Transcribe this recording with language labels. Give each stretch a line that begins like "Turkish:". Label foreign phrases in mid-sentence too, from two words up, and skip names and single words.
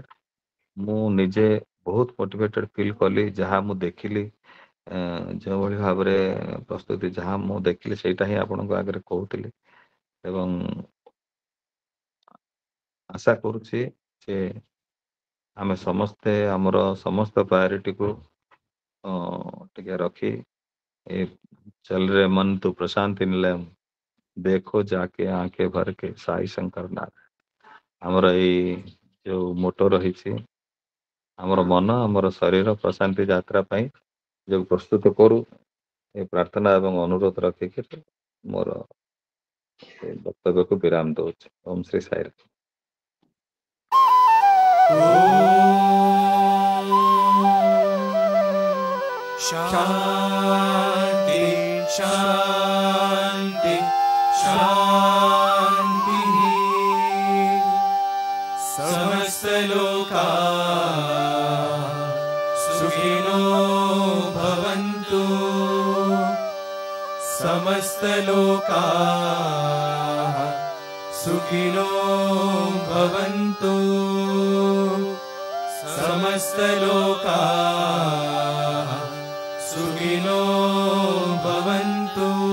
Odia: ମୁଁ ନିଜେ ବହୁତ
English: motivated feel
Odia: କଲି ଯାହା ମୁଁ ଦେଖିଲି, ଯେଉଁଭଳି ଭାବରେ ପ୍ରସ୍ତୁତି ଯାହା ମୁଁ ଦେଖିଲି ସେଇଟା ହିଁ ଆପଣଙ୍କ ଆଗରେ କହୁଥିଲି। ଏବଂ ଆଶା କରୁଛି ଯେ ଆମେ ସମସ୍ତେ ଆମର ସମସ୍ତ ପ୍ରାୟୋରିଟିକୁ ଟିକେ ରଖି ଏ
Hindi: चल रे मन तू प्रशांति निलय देखो जाके आंखें भर के साई शंकर नाथ,
Odia: ଆମର ଏଇ ଯୋଉ ମୋଟୋ ରହିଛି, ଆମର ମନ ଆମର ଶରୀର ପ୍ରଶାନ୍ତି ଯାତ୍ରା ପାଇଁ ଯୋଉ ପ୍ରସ୍ତୁତ କରୁ, ଏ ପ୍ରାର୍ଥନା ଏବଂ ଅନୁରୋଧ ରଖିକି ମୋର ଏ ବକ୍ତବ୍ୟକୁ ବିରାମ ଦଉଛି। ଓମ୍ ଶ୍ରୀ ସାଇରାମ।
Sanskrit: शान्ति शान्ति शान्तिः। समस्तलोका सुखिनो भवन्तु, समस्तलोका सुखिनो भवन्तु, समस्तलोका सुखिनो भवन्तु।